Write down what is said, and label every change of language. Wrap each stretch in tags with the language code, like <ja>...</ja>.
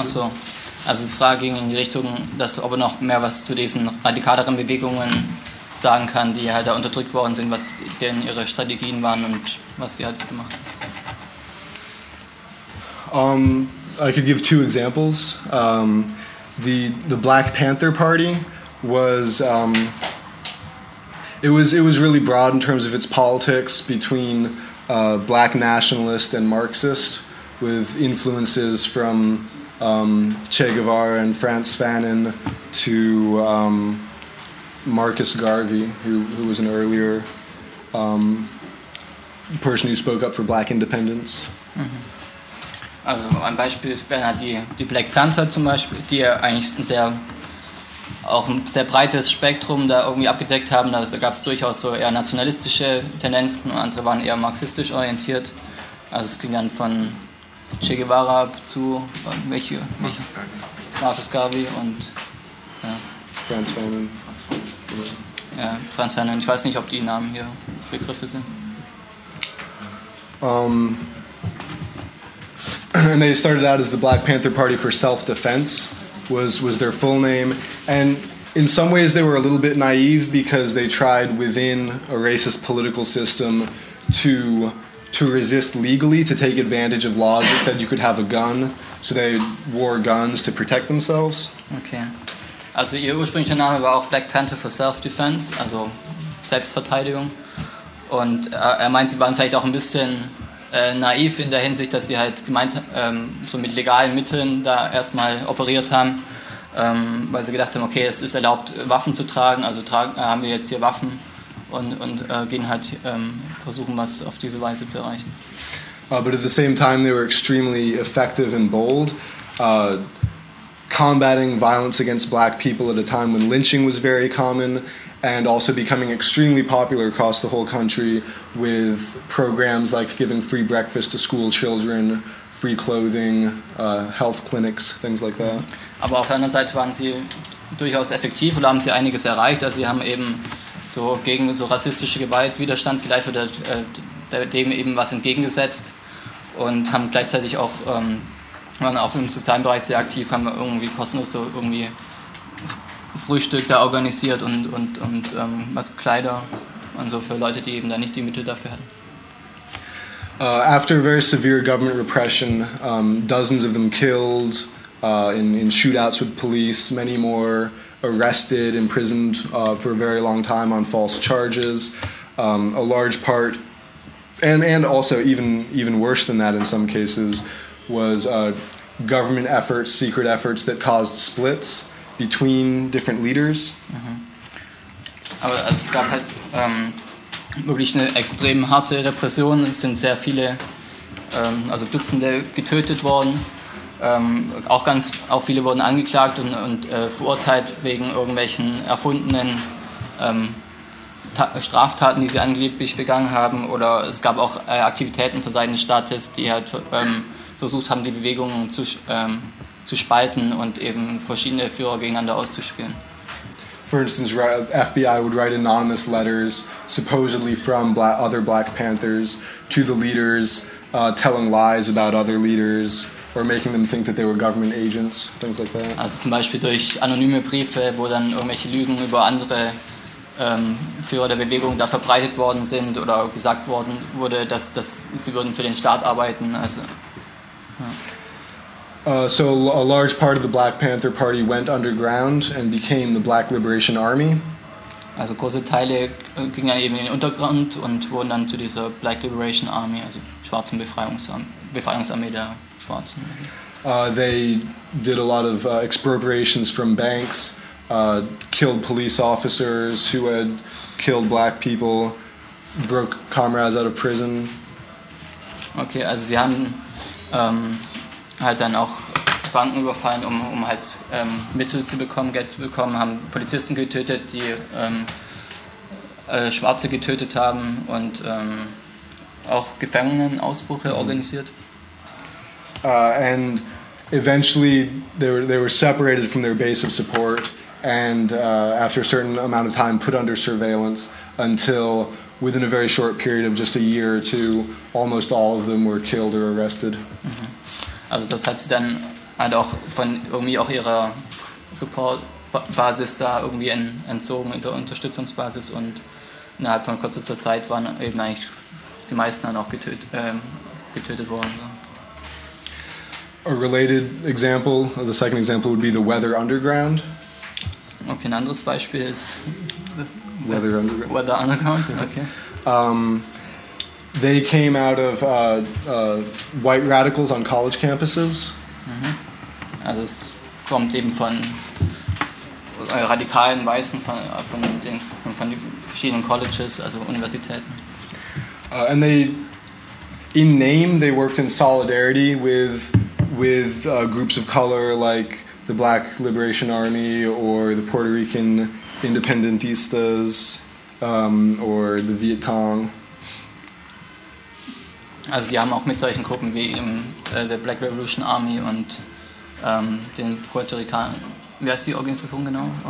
<de>Also, die Frage ging in die Richtung, dass ob er noch mehr was zu diesen radikaleren Bewegungen sagen kann, die halt da unterdrückt worden sind, was denn ihre Strategien waren und was sie halt so gemacht haben.</de> <en>I could give two examples. The Black Panther Party was it was really broad in terms of its politics between black nationalist and Marxist, with influences from Che Guevara and Frantz Fanon to Marcus Garvey, who was an earlier person who spoke up for black independence. Mm-hmm.</en> <de>Also ein Beispiel wäre die Black Panther zum Beispiel, die ja eigentlich ein sehr breites Spektrum da irgendwie abgedeckt haben. Da gab es durchaus so eher nationalistische Tendenzen und andere waren eher marxistisch orientiert. Also es ging dann von Che Guevara zu welche? Marcus Garvey und Franz Fanon. Franz Fanon. Ich weiß nicht, ob die Namen hier Begriffe sind.</de> <en>And they started out as the Black Panther Party for Self-Defense, was their full name. And in some ways they were a little bit naive, because they tried within a racist political system to resist legally, to take advantage of laws that said you could have a gun, so they wore guns to protect themselves. Okay.</en> <de>Also ihr ursprünglicher Name war auch Black Panther for Self-Defense, also Selbstverteidigung. Und er meint, sie waren vielleicht auch ein bisschen naiv in der Hinsicht, dass sie halt gemeint so mit legalen Mitteln da erstmal operiert haben, weil sie gedacht haben, okay, es ist erlaubt, Waffen zu tragen, also haben wir jetzt hier Waffen und gehen halt versuchen, was auf diese Weise zu erreichen.</de> <en>But at the same time they were extremely effective and bold. Combating violence against black people at a time when lynching was very common, and also becoming extremely popular across the whole country with programs like giving free breakfast to school children, free clothing, health clinics, things like that.</en> <de>Aber auf der anderen Seite waren sie durchaus effektiv und haben sie einiges erreicht. Also sie haben eben so gegen so rassistische Gewalt Widerstand geleistet oder dem eben was entgegengesetzt und haben gleichzeitig auch waren auch im sozialen Bereich sehr aktiv, haben wir irgendwie kostenlos so irgendwie Frühstück da organisiert und was Kleider und so für Leute, die eben da nicht die Mittel dafür hatten.</de> <en>After very severe government repression, dozens of them killed in shootouts with police, many more arrested, imprisoned for a very long time on false charges, a large part, and also even worse than that in some cases, was government efforts, secret efforts that caused splits between different leaders. Mhm.</en> <de>Aber also es gab halt wirklich eine extrem harte Repression. Es sind sehr viele, also Dutzende getötet worden. Auch viele wurden angeklagt und verurteilt wegen irgendwelchen erfundenen Straftaten, die sie angeblich begangen haben. Oder es gab auch Aktivitäten von Seiten des Staates, die halt versucht haben, die Bewegungen zu spalten und eben verschiedene Führer gegeneinander auszuspielen.</de> <en>For instance, FBI would write anonymous letters, supposedly from other Black Panthers, to the leaders, telling lies about other leaders, or making them think that they were government agents, things like that.</en> <de>Also zum Beispiel durch anonyme Briefe, wo dann irgendwelche Lügen über andere Führer der Bewegung da verbreitet worden sind oder gesagt worden wurde, dass sie würden für den Staat arbeiten. Also, ja.</de> <en>So a large part of the Black Panther Party went underground and became the Black Liberation Army.</en> <de>Also große Teile gingen dann eben in den Untergrund und wurden dann zu dieser Black Liberation Army, also schwarzen Befreiungsarmee der Schwarzen.</de> <en>They did a lot of expropriations from banks, killed police officers who had killed black people, broke comrades out of prison.</en> <de>Okay, also sie haben halt dann auch Banken überfallen, um halt Mittel zu bekommen, Geld zu bekommen, haben Polizisten getötet, die Schwarze getötet haben und auch Gefangenenausbrüche organisiert.</de> <en>And eventually they were separated from their base of support and after a certain amount of time put under surveillance until within a very short period of just a year or two almost all of them were killed or arrested.</en> <de>Also das hat sie dann halt auch von irgendwie auch ihrer Supportbasis da irgendwie entzogen, in der Unterstützungsbasis, und innerhalb von kurzer Zeit waren eben eigentlich die meisten dann auch getötet worden.</de> <en>So. A related example, the second example would be the Weather Underground.</en> <de>Okay, ein anderes Beispiel ist Weather Underground. Okay.</de> <en>They came out of white radicals on college campuses.</en> <de>Also es kommt eben von radikalen Weißen von den verschiedenen Colleges, also Universitäten.</de> <en>And they, in name, they worked in solidarity with groups of color like the Black Liberation Army or the Puerto Rican Independentistas or the Viet Cong.</en> <de>Also die haben auch mit solchen Gruppen wie eben der Black Revolution Army und den Puerto Rican, wie heißt die Organisation genau?</de>